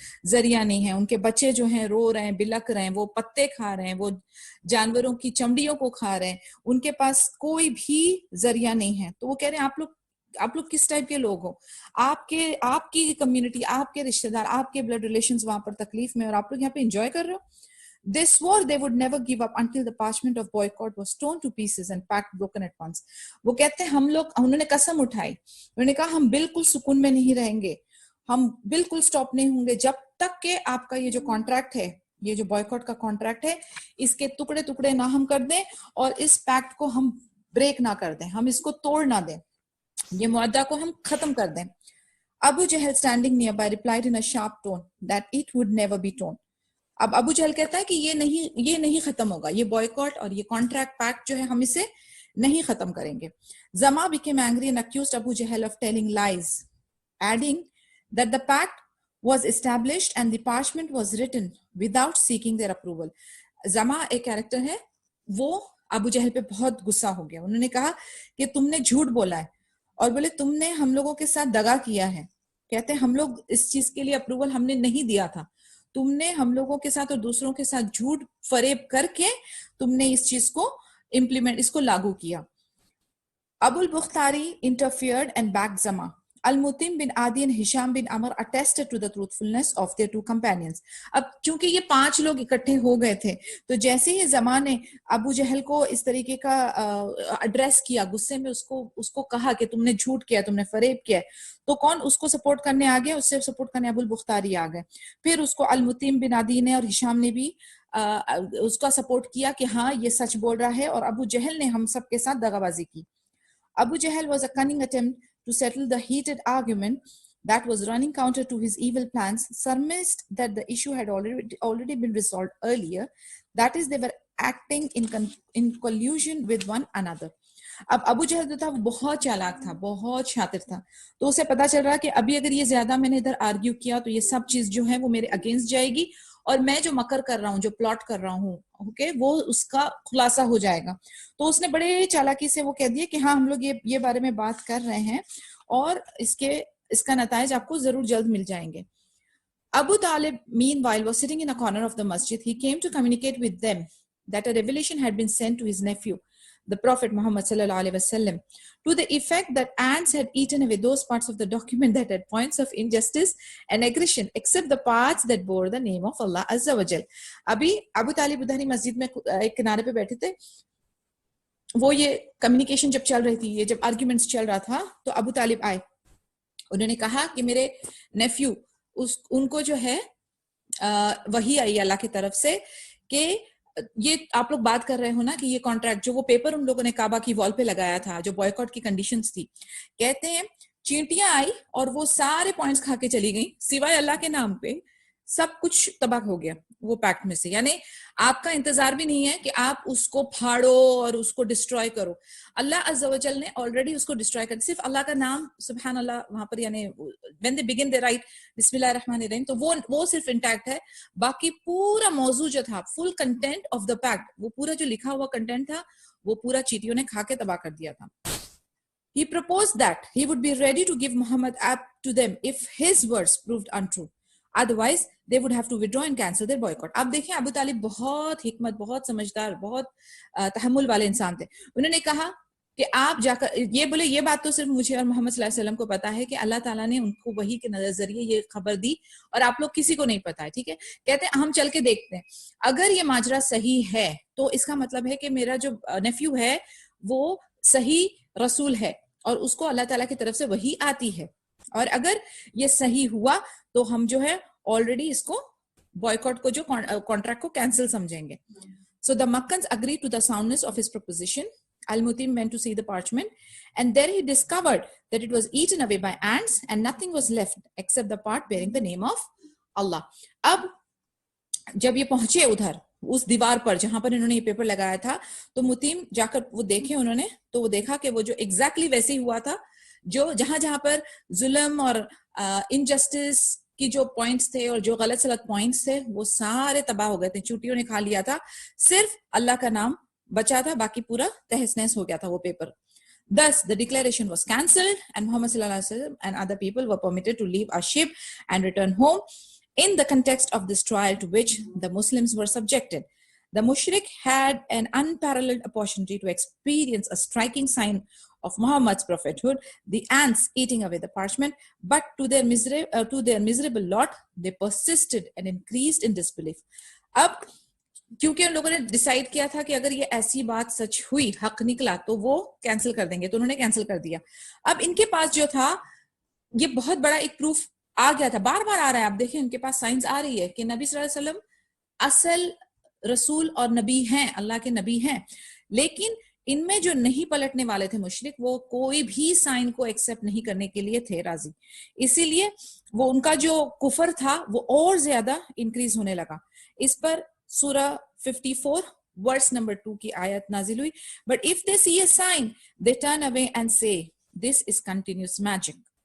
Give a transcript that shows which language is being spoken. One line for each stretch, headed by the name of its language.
Urdu: ذریعہ نہیں ہے. ان کے بچے جو ہیں رو رہے ہیں، بلک رہے ہیں، وہ پتے کھا رہے ہیں، وہ جانوروں کی چمڑیوں کو کھا رہے ہیں، ان کے پاس کوئی بھی ذریعہ نہیں ہے. تو وہ کہہ رہے ہیں آپ لوگ کس ٹائپ کے لوگ ہو؟ آپ کی کمیونٹی، آپ کے رشتہ دار، آپ کے بلڈ ریلیشنز وہاں پر تکلیف میں، اور آپ لوگ یہاں پہ انجوائے کر رہے ہو.
English: This war they would never give up until the parchment of boycott was torn to pieces and packed broken at once.
Urdu: وہ کہتے ہیں انہوں نے قسم اٹھائی، انہوں نے کہا ہم بالکل سکون میں نہیں رہیں گے، ہم بالکل سٹاپ نہیں ہوں گے جب تک کہ آپ کا یہ جو کانٹریکٹ ہے، یہ جو بائیکاٹ کا کانٹریکٹ ہے، اس کے ٹکڑے ٹکڑے نہ ہم کر دیں اور اس پیکٹ کو ہم بریک نہ کر دیں، ہم اس کو توڑ نہ دیں، یہ معاہدہ کو ہم ختم کر دیں.
English: Abu Jahl standing nearby replied in a sharp tone that it would never be torn.
Urdu: اب ابو جہل کہتا ہے کہ یہ نہیں ختم ہوگا، یہ بائیکاٹ اور یہ کانٹریکٹ پیکٹ جو ہے ہم اسے نہیں ختم کریں گے.
English: Zama became angry and accused Abu Jahl of telling lies, adding that the pact was established and the parchment was written without seeking their approval.
Urdu: Zama ایک کیریکٹر ہے، وہ ابو جہل پہ بہت غصہ ہو گیا. انہوں نے کہا کہ تم نے جھوٹ بولا ہے اور بولے تم نے ہم لوگوں کے ساتھ دغا کیا ہے. کہتے ہیں ہم لوگ اس چیز کے لیے اپروول ہم نے نہیں دیا تھا، تم نے ہم لوگوں کے ساتھ اور دوسروں کے ساتھ جھوٹ فریب کر کے تم نے اس چیز کو اس کو لاگو کیا.
English: Abu al-Bukhtari interfered and backed Zama. Al-Mutim bin Adi and Hisham bin Amr attested to the truthfulness of their two companions.
Urdu: اب چونکہ یہ 5 لوگ اکٹھے ہو گئے تھے، تو جیسے ہی زما نے ابو جہل کو اس طریقے کا ایڈریس کیا، غصے میں اس کو کہا کہ تم نے جھوٹ کیا، تم نے فریب کیا، تو کون اس کو سپورٹ کرنے آ گئے؟ اس سے سپورٹ کرنے ابو البختاری آ گئے. پھر اس کو المتیم بن عدی نے اور ہشام نے بھی اس کا سپورٹ کیا کہ ہاں یہ سچ بول رہا ہے، اور ابو جہل نے ہم سب کے ساتھ دغا بازی کی.
English: Abu Jahl was a cunning attempt to settle the heated argument that was running counter to his evil plans, surmised that the issue had already been resolved earlier, that is, they were acting in collusion with one another.
Urdu: اب ابو جہل جو تھا وہ بہت چالاک تھا، بہت شاطر تھا، تو اسے پتا چل رہا کہ ابھی اگر یہ زیادہ میں نے ادھر آرگیو کیا تو یہ سب چیز جو ہے وہ میرے اگینسٹ جائے گی، اور میں جو مکر کر رہا ہوں، جو پلاٹ کر رہا ہوں، وہ اس کا خلاصہ ہو جائے گا. تو اس نے بڑے چالاکی سے وہ کہہ دیا کہ ہاں ہم لوگ یہ بارے میں بات کر رہے ہیں اور اس کا نتائج آپ کو ضرور جلد مل جائیں گے.
English: Abu Talib meanwhile was sitting in a corner of the masjid. He came to communicate with them that a revelation had been sent to his nephew, the Prophet Muhammad sallallahu alaihi wasallam, to the effect that ants had eaten away those parts of the document that had points of injustice and aggression, except the parts that bore the name of Allah azza wa jal.
Urdu: ابھی ابو طالب ادھر ہی مسجد میں ایک کنارے پہ بیٹھے تھے، وہ یہ کمیونیکیشن جب چل رہی تھی، یہ جب آرگیومنٹس چل رہا تھا، تو ابو طالب آئے، انہوں نے کہا کہ میرے نیفیو ان کو جو ہے وحی آئی اللہ کی طرف سے کہ یہ آپ لوگ بات کر رہے ہو نا کہ یہ کانٹریکٹ جو وہ پیپر ان لوگوں نے کعبہ کی وال پہ لگایا تھا جو بوائیکاٹ کی کنڈیشنز تھی، کہتے ہیں چینٹیاں آئی اور وہ سارے پوائنٹس کھا کے چلی گئیں سوائے اللہ کے نام پہ، سب کچھ تباہ ہو گیا وہ پیکٹ میں سے. یعنی آپ کا انتظار بھی نہیں ہے کہ آپ اس کو پھاڑو اور اس کو ڈسٹروائے کرو. اللہ عز و جل نے آلریڈی اس کو ڈسٹروائے کر، صرف اللہ کا نام سبحان اللہ وہاں پر، یعنی
English: when they begin they write
Urdu: بسم اللہ الرحمن الرحیم، تو وہ صرف انٹیکٹ ہے. باقی پورا موضوع جو تھا،
English: full content of the packet,
Urdu: وہ پورا جو لکھا ہوا کنٹینٹ تھا وہ پورا چیٹیوں نے کھا کے تباہ کر دیا تھا.
English: He proposed that he would be ready to give Muhammad up to them if his words proved untrue. Otherwise, they would have to withdraw and cancel their boycott.
Urdu: اب دیکھیں ابو طالب بہت حکمت، بہت سمجھدار، بہت تحمل والے انسان تھے. انہوں نے کہا کہ آپ جا کر یہ بولے، یہ بات تو صرف مجھے اور محمد صلی اللہ علیہ وسلم کو پتا ہے کہ اللہ تعالیٰ نے ان کو وحی کے ذریعے یہ خبر دی اور آپ لوگ کسی کو نہیں پتا ہے، ٹھیک ہے. کہتے ہیں ہم چل کے دیکھتے ہیں، اگر یہ ماجرا صحیح ہے تو اس کا مطلب ہے کہ میرا جو نیفیو ہے وہ صحیح رسول ہے اور اس کو اللہ تعالیٰ کی طرف سے وحی آتی ہے، اور اگر یہ صحیح ہوا تو ہم جو ہے آلریڈی اس کو بوائیکاٹ کو جو کانٹریکٹ کو کینسل سمجھیں گے.
English: So the Makkans agreed to the soundness of his proposition. Al-Mutim went to see the parchment, and there he discovered that it was eaten away by ants and nothing was left except the part bearing the name of Allah.
Urdu: اب جب یہ پہنچے ادھر اس دیوار پر جہاں پر انہوں نے یہ پیپر لگایا تھا، تو متیم جا کر وہ دیکھے انہوں نے، تو وہ دیکھا کہ وہ جو ایگزیکٹلی ویسے ہی ہوا تھا، جو جہاں پر ظلم اور انجسٹس کی جو پوائنٹس تھے اور جو غلط سلط پوائنٹس تھے وہ سارے تباہ ہو گئے تھے, چوٹیوں نے کھا لیا تھا, صرف اللہ کا نام بچا تھا, باقی پورا تہس نہس ہو گیا تھا وہ paper.
English: Thus, the declaration was cancelled and Muhammad sallallahu alaihi wasallam and other people were permitted to leave our ship and return home in the context of this trial to which the Muslims were subjected. The mushrik had an unparalleled opportunity to experience a striking sign of Muhammad's prophethood, the ants eating away the parchment, but to their miserable lot, they persisted and increased in disbelief.
Urdu: اب کیونکہ ان لوگوں نے decide کیا تھا کہ اگر یہ ایسی بات سچ ہوئی, حق نکلا, تو وہ کینسل کر دیں گے, تو انہوں نے کینسل کر دیا. اب ان کے پاس جو تھا یہ بہت بڑا ایک پروف آ گیا تھا, بار بار آ رہا ہے, آپ دیکھیں ان کے پاس سائنس آ رہی ہے کہ نبی صلی اللہ علیہ وسلم اصل رسول اور نبی ہیں, اللہ کے نبی ہیں, لیکن ان میں جو نہیں پلٹنے والے تھے مشرک, وہ کوئی بھی سائن کو ایکسپٹ نہیں کرنے کے لیے تھے راضی. اسی لیے وہ ان کا جو کفر تھا وہ اور زیادہ انکریز ہونے لگا. اس پر سورہ 54 ورس نمبر 2 کی آیت نازل ہوئی.
English: But if they see a sign, they turn away and say, this is continuous magic.